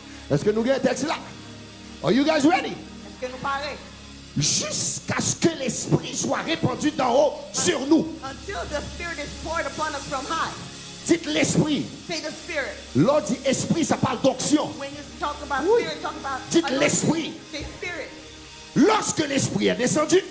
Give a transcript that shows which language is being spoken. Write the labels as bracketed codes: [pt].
[fr] Est-ce que nous avons un texte là? [en] Are you guys ready? [fr] Est-ce que nous parlons? Jusqu'à ce que l'esprit soit répandu d'en haut sur nous. [en] Until the Spirit is poured upon us from high. [fr] Dites l'esprit. [en] Say the Spirit. [fr] L'ordre dit esprit, ça parle d'onction. [en] When you talk about [fr] Oui. [en] Spirit, talk about [fr] Dites [en] anointing. [fr] l'esprit. [en] Say Spirit. [fr] Lorsque l'esprit est descendu,